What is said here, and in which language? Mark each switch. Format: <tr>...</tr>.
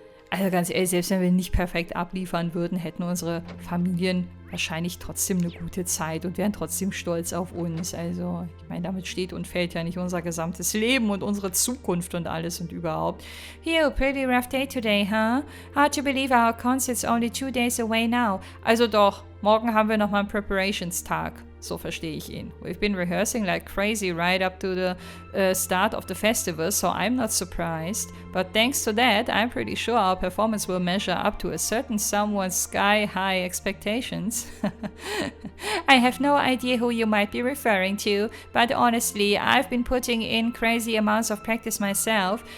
<de>Also ganz ehrlich, selbst wenn wir nicht perfekt abliefern würden, hätten unsere Familien wahrscheinlich trotzdem eine gute Zeit und wären trotzdem stolz auf uns. Also, ich meine, damit steht und fällt ja nicht unser gesamtes Leben und unsere Zukunft und alles und überhaupt.</de> <en>Phew, pretty rough day today, huh? Hard to believe our concert's only 2 days away now.</en> <de>Also doch, morgen haben wir nochmal einen Preparations-Tag. So verstehe ich ihn.</de> <en>We've been rehearsing like crazy right up to the start of the festival, so I'm not surprised. But thanks to that, I'm pretty sure our performance will measure up to a certain someone's sky-high expectations. I have no idea who you might be referring to, but honestly, I've been putting in crazy amounts of practice myself.</en>